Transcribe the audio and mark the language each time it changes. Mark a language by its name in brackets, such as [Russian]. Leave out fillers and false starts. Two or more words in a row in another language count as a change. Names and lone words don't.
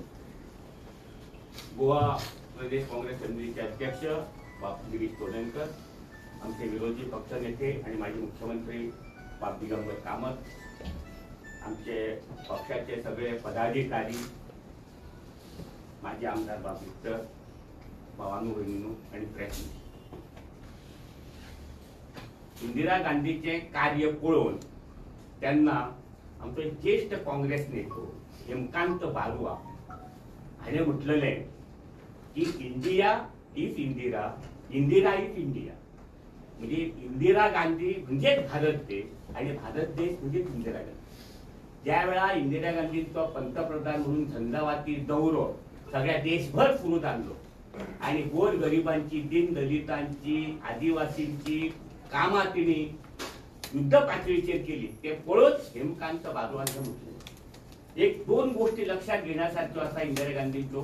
[Konkani] गोवा प्रदेश काँग्रेस समितीचे अध्यक्ष बाप गिरीश चोडणकर, आमचे विरोधी पक्षनेते आणि माजी मुख्यमंत्री बाप दिगंबर कामत, आमचे पक्षाचे सगळे पदाधिकारी, माजी आमदार बाप विक्टर, भावानू बहिणीनू आणि प्रेस. इंदिरा गांधीचे कार्य पळोवन त्यांना आमचे ज्येष्ठ काँग्रेस नेतो हेमकांत बारुआ हाणें म्हटलेलें की [English] India is Indira, Indira is India. [Konkani] म्हणजे इंदिरा गांधी म्हणजेच भारत देश आणि भारत देश म्हणजेच इंदिरा गांधी. ज्या वेळा इंदिरा गांधींचो पंतप्रधान म्हणून झंझावाती दौरो सगळ्या देशभर सुरू जाल्लो आणि गोरगरिबांची, दीनदलितांची, आदिवासींची कामां तिणी युद्ध पातळीचेर केली. ते पळोवच हेमकांत बारुआंनी म्हटलें. एक 2 गोष्टी लक्षात घेण्यासारख्यो आसा इंदिरा गांधींच्यो.